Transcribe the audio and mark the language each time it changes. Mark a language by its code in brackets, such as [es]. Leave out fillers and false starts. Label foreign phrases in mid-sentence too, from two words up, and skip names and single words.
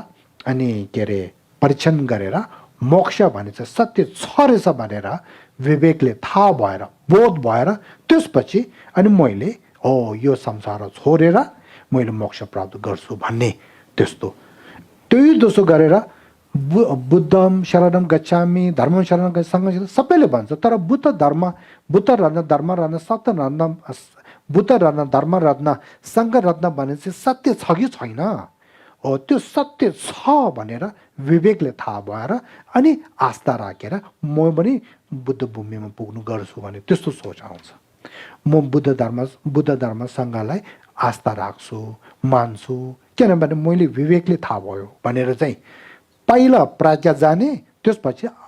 [ne] अनि के अरे परीक्षण गरेर मोक्ष भने चाहिँ सत्य छ रहेछ भनेर विवेकले थाहा भएर बोध भएर त्यसपछि अनि मैले हो यो संसार छोडेर मैले मोक्ष प्राप्त गर्छु भन्ने त्यस्तो त्यही दोसो गरेर [pi] बुद्धम शरणम गच्छामि धर्मम शरणम गच्छामि [ne] सबैले भन्छ तर बुद्ध रत्न धर्म रत्न सत्य रत्न बुद्ध रत्न धर्म रत्न सङ्घ रत्न भने चाहिँ सत्य छ कि छैन हो त्यो सत्य छ भनेर विवेकले थाहा भएर अनि आस्था राखेर म पनि बुद्ध भूमिमा पुग्नु गर्छु भने त्यस्तो सोच आउँछ म बुद्ध धर्म सङ्घलाई आस्था राख्छु मान्छु किनभने मैले विवेकले थाहा भयो भनेर चाहिँ पहिला प्राज्ञा जाने त्यसपछि